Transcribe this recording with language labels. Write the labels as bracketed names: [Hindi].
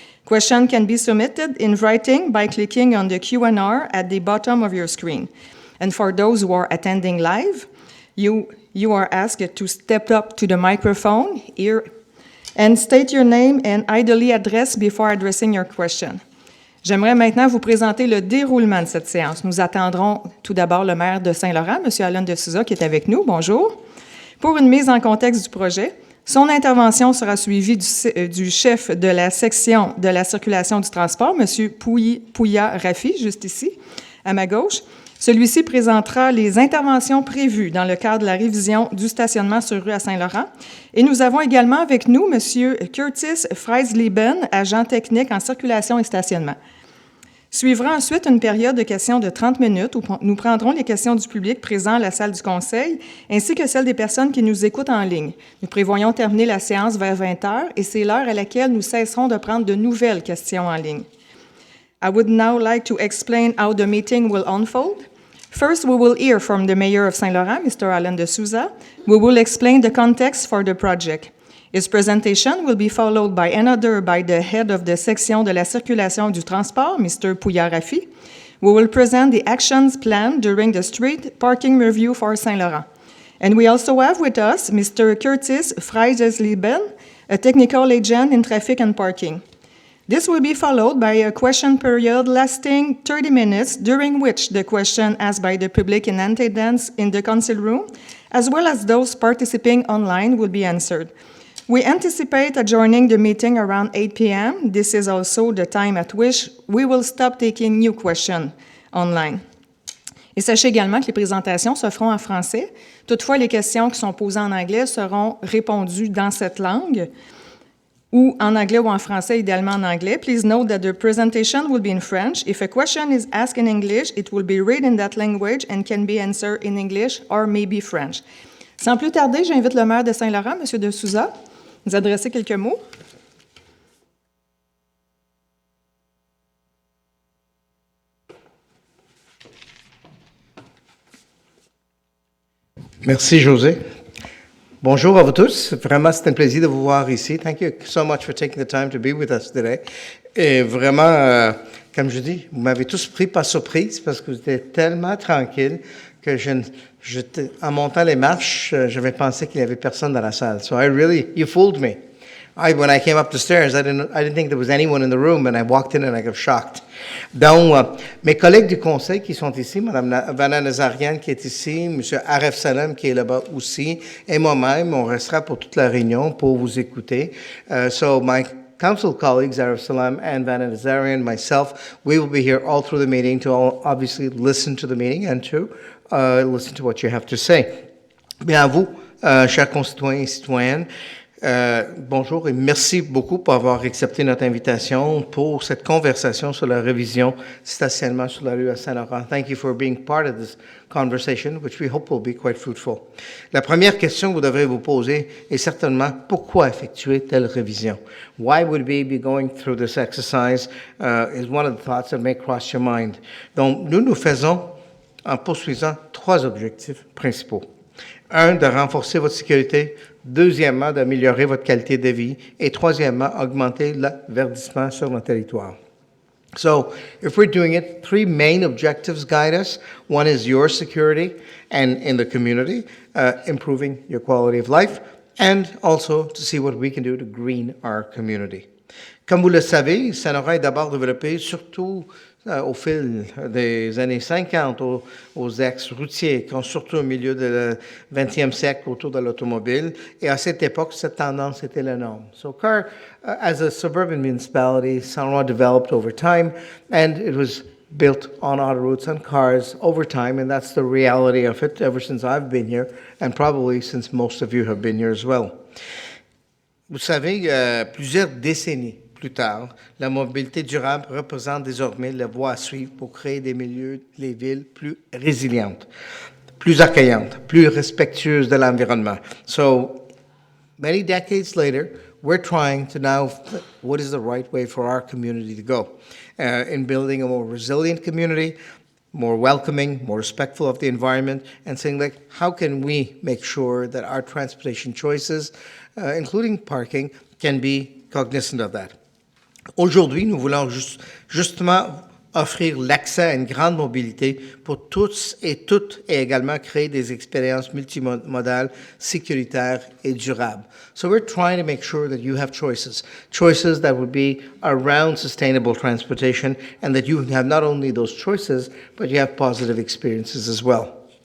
[English] Questions can be submitted in writing by clicking on the Q&R at the bottom of your screen. And for those who are attending live, you are asked to step up to the microphone here and state your name and ideally address before addressing your question. [French] J'aimerais maintenant vous présenter le déroulement de cette séance. Nous attendrons tout d'abord le maire de Saint-Laurent, M. Alain de Souza, qui est avec nous. Bonjour. Pour une mise en contexte du projet, son intervention sera suivie du chef de la section de la circulation du transport, M. Pouya Rafi, juste ici, à ma gauche. Celui-ci présentera les interventions prévues dans le cadre de la révision du stationnement sur rue à Saint-Laurent. Et nous avons également avec nous M. Curtis Freislieben, agent technique en circulation et stationnement. Suivra ensuite une période de questions de 30 minutes où nous prendrons les questions du public présent à la salle du conseil, ainsi que celles des personnes qui nous écoutent en ligne. Nous prévoyons terminer la séance vers 20 heures et c'est l'heure à laquelle nous cesserons de prendre de nouvelles questions en ligne. [English] I would now like to explain how the meeting will unfold. First, we will hear from the Mayor of Saint Laurent, Mr. Alain de Souza. We will explain the context for the project. His presentation will be followed by the head of the [French] section de la circulation du transport, [English] Mr. Pouya Rafi. We will present the actions planned during the street parking review for Saint Laurent. And we also have with us Mr. Curtis Freislieben, a technical agent in traffic and parking. This will be followed by a question period lasting 30 minutes, during which the question asked by the public in attendance in the council room, as well as those participating online, will be answered. We anticipate adjourning the meeting around 8 p.m. This is also the time at which we will stop taking new questions online. [French] Et sachez également que les présentations se feront en français. Toutefois, les questions qui sont posées en anglais seront répondues dans cette langue, ou en anglais ou en français, idéalement en anglais. [English] Please note that the presentation will be in French. If a question is asked in English, it will be read in that language and can be answered in English or maybe French. [French] Sans plus tarder, j'invite le maire de Saint-Laurent, M. de Souza, nous adresser quelques mots. Merci, José. Bonjour à vous tous. Vraiment, c'est un plaisir de vous voir ici. [English] Thank you so much for taking the time to be with us today. [French] Et vraiment, comme je dis, vous m'avez tous pris par surprise parce que vous étiez tellement tranquille que en montant les marches, j'avais pensé qu'il n'y avait personne dans la salle. [English] So you fooled me. When I came up the stairs, I didn't think there was anyone in the room, and I walked in and I got shocked. [French] Donc, mes collègues du conseil qui sont ici, Mme Vanna Nazarian qui est ici, M. Aref Salem qui est là-bas aussi, et moi-même, on restera pour toute la réunion pour vous écouter. [English] So my council colleagues, Aref Salem and Vanna Nazarian, myself, we will be here all through the meeting to obviously listen to the meeting and to listen to what you have to say. [French] Bien à vous, chers concitoyens et citoyennes, bonjour et merci beaucoup pour avoir accepté notre invitation pour cette conversation sur la révision du stationnement sur la rue à Saint-Laurent. [English] Thank you for being part of this conversation, which we hope will be quite fruitful. [French] La première question que vous devrez vous poser est certainement pourquoi effectuer telle révision? [English] Why would we be going through this exercise is one of the thoughts that may cross your mind. [French] Donc, nous faisons en poursuivant trois objectifs principaux. Un, de renforcer votre sécurité. Deuxièmement, d'améliorer votre qualité de vie. Et troisièmement, augmenter le verdissement sur notre territoire. [English] So, if we're doing it, three main objectives guide us. One is your security and in the community, improving your quality of life, and also to see what we can do to green our community. [French] Comme vous le savez, Saint-Laurent est d'abord développé surtout au fil des années 50 aux axes routiers, surtout au milieu du 20e siècle autour de l'automobile. Et à cette époque, cette tendance était la norme. [English] So as a suburban municipality, Saint-Laurent developed over time, and it was built on autoroutes and cars over time, and that's the reality of it ever since I've been here, and probably since most of you have been here as well. [French] Vous savez, plusieurs décennies plus tard, la mobilité durable représente désormais la voie à suivre pour créer des milieux, les villes plus résilientes, plus accueillantes, plus respectueuses de l'environnement. [English] So, many decades later, we're trying to now, what is the right way for our community to go? In building a more resilient community, more welcoming, more respectful of the environment, and saying, like, how can we make sure that our transportation choices, including parking, can be cognizant of that? [French] Aujourd'hui, nous voulons justement offrir l'accès à une grande mobilité pour tous et toutes et également créer des expériences multimodales, sécuritaires et durables. [English] So we're trying to make sure that you have choices that would be around sustainable transportation and that you have not only those choices, but you have positive experiences as well.